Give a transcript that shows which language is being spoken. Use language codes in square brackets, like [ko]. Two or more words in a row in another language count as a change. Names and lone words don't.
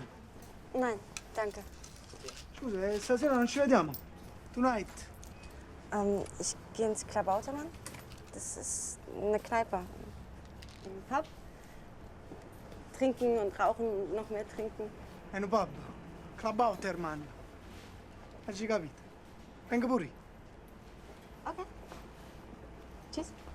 [de] Nein, danke. [it] Scusa, stasera non ci vediamo. [en] Tonight. [de] Ich gehe ins Klabautermann. Das ist eine Kneipe. Ein Pub. Trinken und rauchen und noch mehr trinken. [it] È un pub. Klabautermann. Hai già capito? Venga pure. [de] Okay. Tschüss.